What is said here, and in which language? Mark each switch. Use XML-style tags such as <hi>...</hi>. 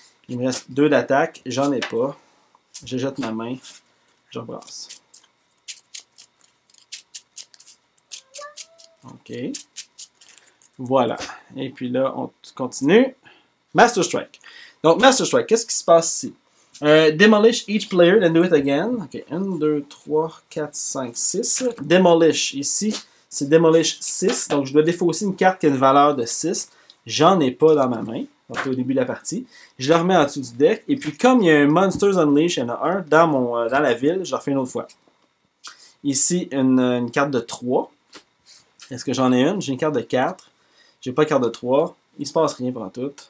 <fr>Il me reste 2 d'attaque, j'en ai pas. Je jette ma main, je rebrasse. Ok. Voilà. Et puis là, on continue. Master Strike. Donc, Master Strike, qu'est-ce qui se passe ici?</fr> <en>Demolish each player, then do it again.</en> <fr>Ok, 1, 2, 3, 4, 5, 6. Demolish ici. C'est Demolish 6, donc je dois défausser une carte qui a une valeur de 6. J'en ai pas dans ma main, donc au début de la partie. Je le remets en dessous du deck, et puis comme il y a un Monsters Unleashed, il y en a un dans la ville, je le refais une autre fois. Ici, une carte de 3. Est-ce que j'en ai une? J'ai une carte de 4. J'ai pas de carte de 3. Il se passe rien pour tout.</fr>